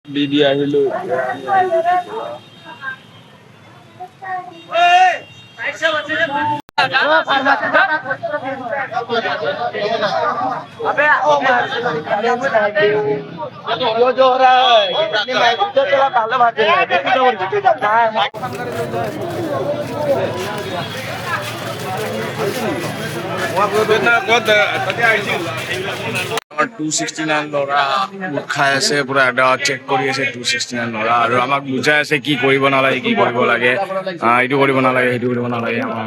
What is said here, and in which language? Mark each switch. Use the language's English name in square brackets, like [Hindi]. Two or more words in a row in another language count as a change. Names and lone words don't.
[Assamese] দিদি আহিলো [Hindi] अबे वो जो हो रहा है इतनी मैच तो चला पहले बात [Assamese] আমাৰ 269 ল'ৰা গোট খাই আছে পুৰা চেক কৰি আছে 269 ল'ৰা আৰু আমাক বুজাই আছে কি কৰিব নালাগে কি কৰিব লাগে এইটো কৰিব নালাগে সেইটো কৰিব নালাগে